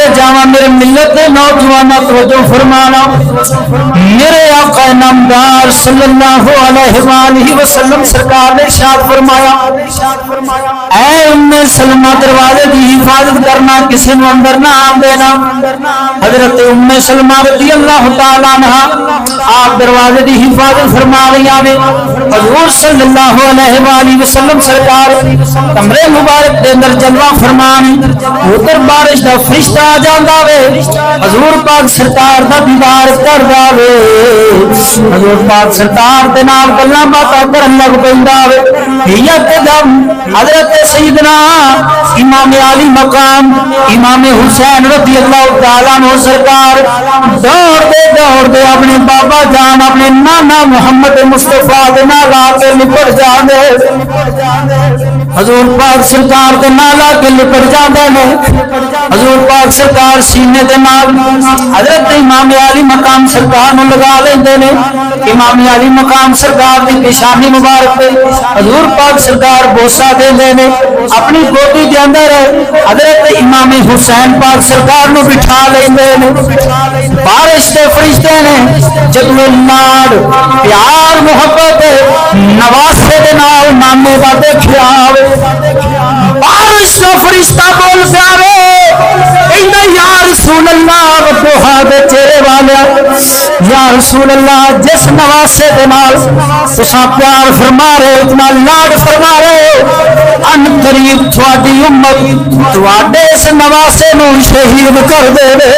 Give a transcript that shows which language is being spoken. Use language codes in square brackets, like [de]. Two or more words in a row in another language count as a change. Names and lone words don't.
[pa] جاواں میرے ملت دے نوجواناں توجہ فرمانا میرے آقا نامدار [ar] صلی اللہ علیہ وآلہ وسلم [pa] سرکار نے ارشاد فرمایا اے ام سلمہ دروازے دی حفاظت کرنا کسی نو اندر نہ آن دینا حضرت ام سلمہ رضی [ar] اللہ تعالی عنہا [pa] آپ دروازے دی حفاظت فرما رہی ہیں حضور [ar] صلی اللہ علیہ وآلہ وسلم [pa] سرکار کمرے مبارک دے اندر جلوہ فرمانی ادھر بارش دا فرشتہ آ جاندا وے حضور پاک سرکار دا دیدار کردا وے حضور پاک سرکار دے نال گلاں باتاں کرن لگ پیندا وے یکدم حضرت سیدنا امام علی مقام امام حسین [ar] رضی اللہ تعالیٰ عنہ [pa] سرکار دوڑ دے اپنے بابا جان اپنے نانا محمد مصطفیٰ دے نال آ کے لپٹ جاندے حضور پاک سرکار دے نال آ کے لپٹ جاندے نے حضور پاک سرکار سینے دے نال حضرت امام علی مقام سرکار نو لگا لیندے نے امام علی مقام سرکار دی پیشانی مبارک تے حضور پاک سرکار بوسا دیندے نے اپنی گودی دے اندر حضرت امام حسین پاک سرکار نو بٹھا لیندے نے بارش دے فرشتے نے جب لاڈ پیار محبت نواسے دے نال نامے دا دیکھیا بارش دا فرشتہ بول پیارے کہندا [ar] یا رسول اللہ [pa] وضحا دے چہرے والا [ar] یا رسول اللہ [pa] جس نواسے دے نال تساں پیار فرما رہے اتنا لاڈ فرما رہے ان قریب تھوڑی امت تواڈے اس نواسے نو شہید کر دے